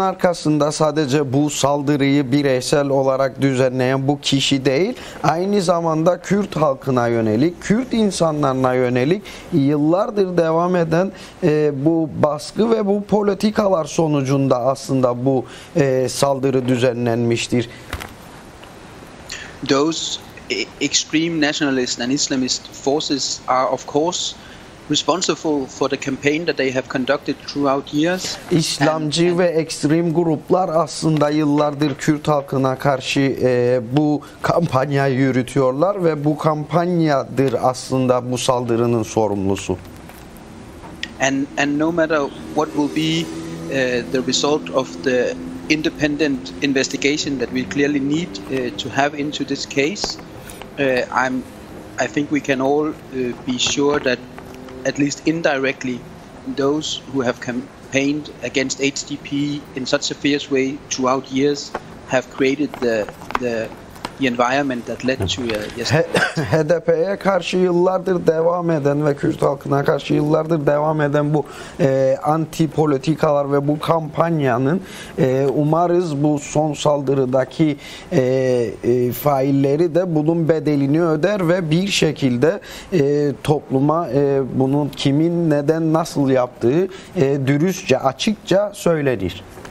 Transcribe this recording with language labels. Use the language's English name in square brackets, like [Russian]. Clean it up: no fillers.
[Turkish] Arkasında sadece bu saldırıyı bireysel olarak düzenleyen bu kişi değil, aynı zamanda Kürt halkına yönelik, Kürt insanlarına yönelik yıllardır devam eden bu baskı ve bu politikalar sonucunda aslında bu saldırı düzenlenmiştir. [English] Those extreme nationalist and Islamist forces are of course responsible for the campaign that they have conducted throughout years. [Turkish] İslamcı ve ekstrem gruplar aslında yıllardır Kürt halkına karşı bu kampanyayı yürütüyorlar ve bu kampanyadır aslında bu saldırının sorumlusu. [English] And no matter what will be the result of the independent investigation that we clearly need to have into this case, I think we can all be sure that at least indirectly those who have campaigned against HDP in such a fierce way throughout years have created the environment that led to [Turkish] HDP'ye karşı yıllardır devam eden ve Kürt halkına karşı yıllardır devam eden bu anti politikalar ve bu kampanyanın umarız bu son saldırıdaki failleri de bunun bedelini öder ve bir şekilde topluma bunun kimin neden nasıl yaptığı dürüstçe açıkça söylenir.